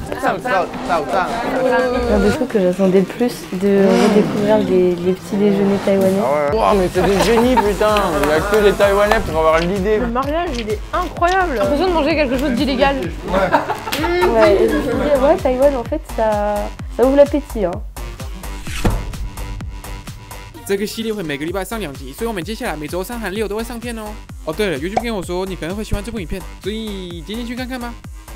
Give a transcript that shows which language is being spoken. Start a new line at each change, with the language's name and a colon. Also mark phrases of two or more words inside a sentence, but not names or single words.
French: Un des trucs que j'attendais le plus, de redécouvrir les petits déjeuners taïwanais. Wow, mais c'est des génies, putain. Il n'y a que les Taïwanais pour avoir l'idée. Le mariage, il est incroyable. J'ai l'impression de manger quelque chose d'illégal. Ouais, et je me suis dit, ouais, Taïwan, en fait, ça ouvre l'appétit. Hein.
Chinese: 这个系列会每个礼拜上2集，所以我们接下来每周3和6都会上片哦。哦，对了，YouTube跟我说你可能会喜欢这部影片，所以点进去看看吧。